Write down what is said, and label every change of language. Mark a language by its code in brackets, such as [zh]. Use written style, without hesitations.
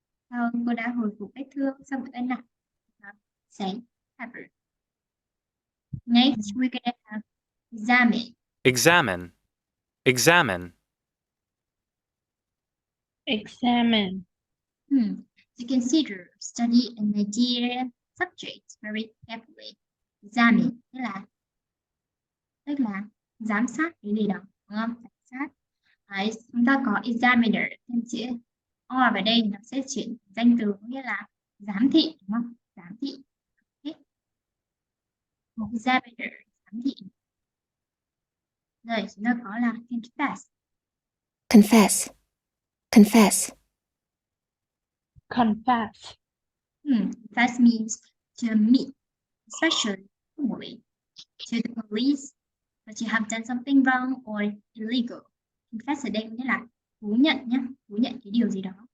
[vi] Sau cô đã hồi phục vết thương sau vụ tai nạn. [en] Say recover. Next, we're gonna have examine. Examine. Examine. Examine. To consider, study an idea, subject very carefully. [vi] Examine tức là giám sát cái gì đó, đúng không? Giám sát. Đấy, chúng ta có examiner thêm chữ o vào đây nó sẽ chuyển danh từ nghĩa là giám thị, đúng không? Giám thị. Okay. Examiner, giám thị. Rồi chúng ta có là confess. [en] Confess. Confess. Confess. Confess means to admit, especially formally, to the police that you have done something wrong or illegal. [vi] Confess ở đây nghĩa là thú nhận nhé, thú nhận cái điều gì đó.